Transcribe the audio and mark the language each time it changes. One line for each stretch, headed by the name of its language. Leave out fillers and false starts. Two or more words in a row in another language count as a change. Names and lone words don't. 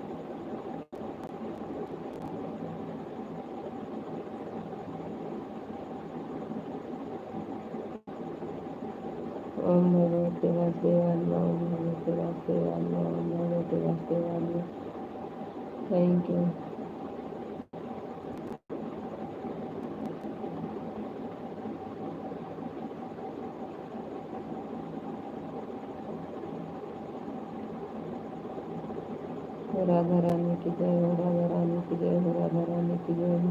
Sanskrit: ओम भगवते वासुदेवाय नमः, ओम भगवते वासुदेवाय नमः, ओम भगवते वासुदेवाय नमः।
English: thank you.
Hindi: राधा रानी की जय हो, राधा रानी की जय हो, राधा रानी की जय हो।